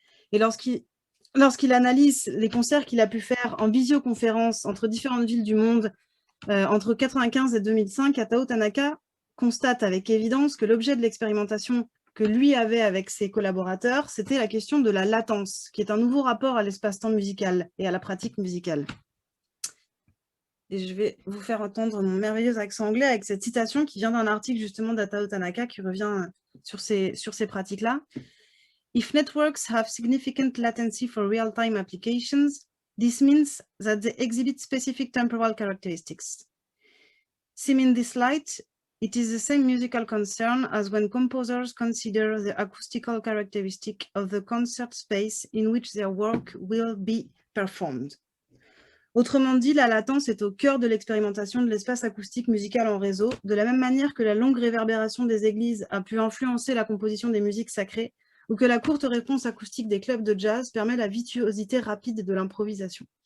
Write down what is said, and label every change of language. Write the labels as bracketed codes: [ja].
[fr] Et lorsqu'il analyse les concerts qu'il a pu faire en visioconférence entre différentes villes du monde entre 1995 et 2005, Atao Tanaka constate avec évidence que l'objet de l'expérimentation que lui avait avec ses collaborateurs, c'était la question de la latence, qui est un nouveau rapport à l'espace-temps musical et à la pratique musicale. Et je vais vous faire entendre mon merveilleux accent anglais avec cette citation qui vient d'un article justement d'Atao Tanaka qui revient sur ces pratiques-là. [en] If networks have significant latency for real-time applications, this means that they exhibit specific temporal characteristics. Seen in this light, it is the same musical concern as when composers consider the acoustical characteristic of the concert space in which their work will be performed. [fr] Autrement dit, la latence est au cœur de l'expérimentation de l'espace acoustique musical en réseau, de la même manière que la longue réverbération des églises a pu influencer la composition des musiques sacrées, ou que la courte réponse acoustique des clubs de jazz permet la virtuosité rapide de l'improvisation.